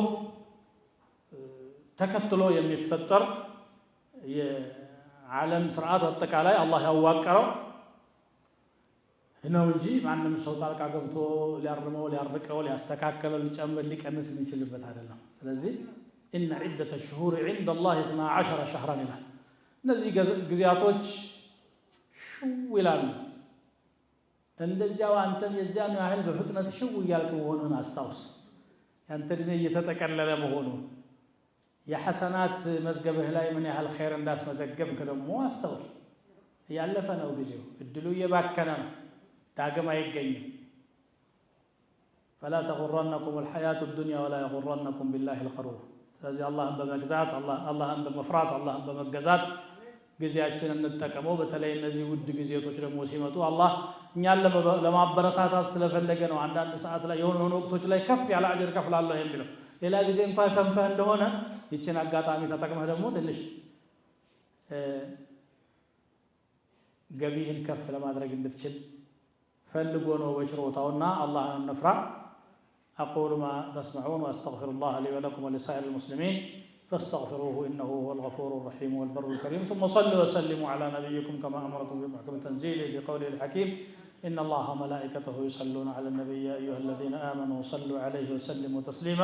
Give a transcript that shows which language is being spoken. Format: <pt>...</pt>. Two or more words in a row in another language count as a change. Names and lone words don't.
<am>ተከትሎ የሚፈጠር የዓለም ስርዓት አጠቃላይ አላህ ያዋቀረው ነው እንጂ ማንም ሰው ጣልቃ ገብቶ ሊያርመው ሊያርቀው ሊያስተካክለው ሊጨምር ሊቀንስ የሚችልበት አይደለም። ስለዚህ</am> <ar>إن عدة الشهور عند الله 12 شهرا</ar> <am>ይላል። እነዚህ ጊዜያቶች ሽው ይላሉ። እንደዚያው አንተም የዚያን ያህል በፍጥነት ሽው እያልክ መሆኑን አስታውስ። ያንተ ዕድሜ እየተጠቀለለ መሆኑን የሐሰናት መዝገብህ ላይ ምን ያህል ኸይር እንዳስመዘገብክ ደግሞ አስተውል። ያለፈ ነው ጊዜው፣ እድሉ እየባከነ ነው፣ ዳግም አይገኝም።</am> <ar>فلا تغرنكم الحياة الدنيا ولا يغرنكم بالله الغرور።</ar> <am>ስለዚህ አላህን በመግዛት አላህን በመፍራት አላህን በመገዛት ጊዜያችንን እንጠቀመው። በተለይ እነዚህ ውድ ጊዜቶች ደግሞ ሲመጡ አላህ እኛን ለማበረታታት ስለፈለገ ነው አንዳንድ ሰዓት ላይ የሆኑ ወቅቶች ላይ ከፍ ያለ አጅር ከፍላለሁ የሚለው። ሌላ ጊዜ እንኳን ሰንፈህ እንደሆነ ይችን አጋጣሚ ተጠቅመህ ደግሞ ትንሽ ገቢህን ከፍ ለማድረግ እንድትችል ፈልጎ ነው በችሮታውና አላህን እንፍራ።</am> <ar>أقول ما تسمعون وأستغفر الله لي ولكم ولسائر المسلمين فاستغفروه إنه هو الغفور الرحيم والبر الكريم. ثم صلوا وسلموا على نبيكم كما أمركم بمحكم تنزيله في قوله الحكيم إن الله وملائكته يصلون على النبي يا أيها الذين آمنوا صلوا عليه وسلموا تسليما.</ar>